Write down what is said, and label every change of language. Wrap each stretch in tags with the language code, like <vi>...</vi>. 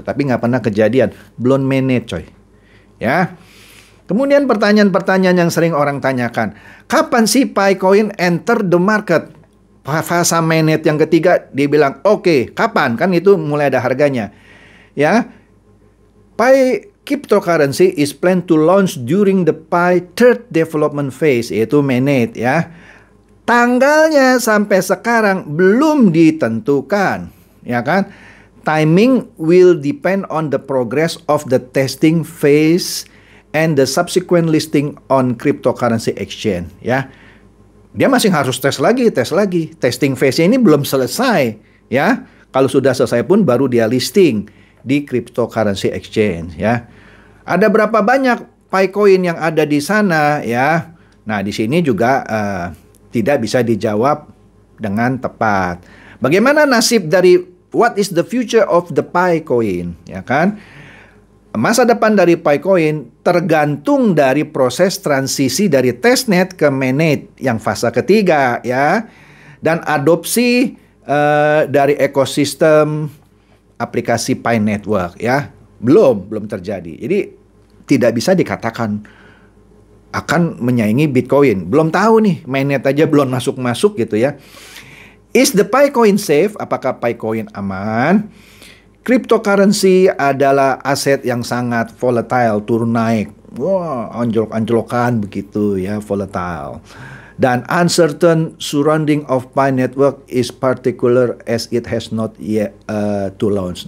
<id>Tapi nggak pernah kejadian. Belum mainnet coy. Ya. Kemudian pertanyaan-pertanyaan yang sering orang tanyakan. Kapan sih Pi Coin</id> <en>enter the market?</en> <id>Fase mainnet yang ketiga, dia bilang, oke, kapan? Kan itu mulai ada harganya. Ya.</id> <en>Pi cryptocurrency is planned to launch during the Pi third development phase,</en> <id>yaitu mainnet ya. Tanggalnya sampai sekarang belum ditentukan, ya kan?</id> <en>Timing will depend on the progress of the testing phase and the subsequent listing on cryptocurrency exchange, ya.</en> <id>Dia masih harus tes lagi. Testing phase-nya ini belum selesai, ya. Kalau sudah selesai pun baru dia listing di cryptocurrency exchange, ya. Ada berapa banyak Picoin yang ada di sana, ya. Nah, di sini juga tidak bisa dijawab dengan tepat. Bagaimana nasib dari</id> <en>what is the future of the Picoin,</en> <id>ya kan? Masa depan dari Picoin tergantung dari proses transisi dari testnet ke mainnet yang fase ketiga, ya, dan adopsi dari ekosistem aplikasi Pi Network, ya, belum terjadi. Jadi tidak bisa dikatakan akan menyaingi Bitcoin. Belum tahu nih, mainnet aja belum masuk gitu, ya.</id> <en>Is the Picoin safe?</en> <id>Apakah Picoin aman? Cryptocurrency adalah aset yang sangat volatile, turun naik. Wah, anjlok-anjlokan begitu, ya, volatile.</id> <en>Dan uncertain surrounding of Pi Network is particular as it has not yet to launch.</en>